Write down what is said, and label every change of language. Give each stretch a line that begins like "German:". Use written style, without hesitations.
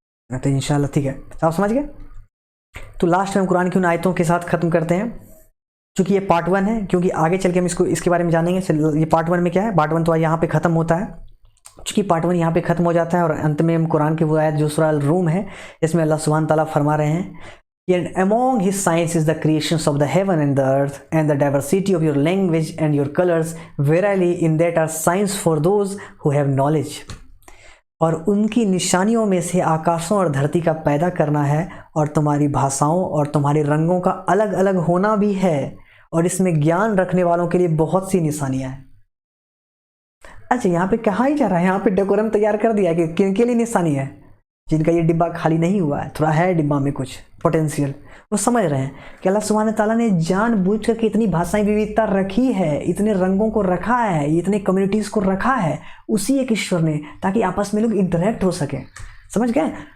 Hindi: तो इंशाल्लाह ठीक है, आप समझ गए। तो लास्ट में हम कुरान की उन आयतों के साथ ख़त्म करते हैं, क्योंकि ये पार्ट 1 है, क्योंकि आगे चल के हम इसके बारे में जानेंगे। ये पार्ट 1 में क्या है, पार्ट 1 तो यहाँ पे ख़त्म होता है, क्योंकि पार्ट 1 यहाँ पे ख़त्म हो जाता है। और अंत में हम कुरान की वो आयत जो सूरह रूम है, इसमें अल्लाह सुब्हान ताला फरमा रहे हैं,
English: And among his signs is the creations of the heaven and the earth, and the diversity of your language and your colors. Verily, in that are signs for those who have knowledge.
Hindi: और उनकी निशानियों में से आकाशों और धरती का पैदा करना है, और तुम्हारी भाषाओं और तुम्हारे रंगों का अलग अलग होना भी है, और इसमें ज्ञान रखने वालों के लिए बहुत सी निशानियां हैं। अच्छा, यहाँ पे कहा ही जा रहा है, यहाँ पे डेकोरम तैयार कर दिया कि किन के लिए निशानी है, जिनका ये डिब्बा खाली नहीं हुआ है, थोड़ा है डिब्बा में कुछ पोटेंशियल, वो समझ रहे हैं कि अल्लाह सुब्हान ताला ने जानबूझ कर इतनी भाषाएं विविधता रखी है, इतने रंगों को रखा है, इतने कम्युनिटीज़ को रखा है उसी एक ईश्वर ने, ताकि आपस में लोग इंटरेक्ट हो सकें। समझ गए?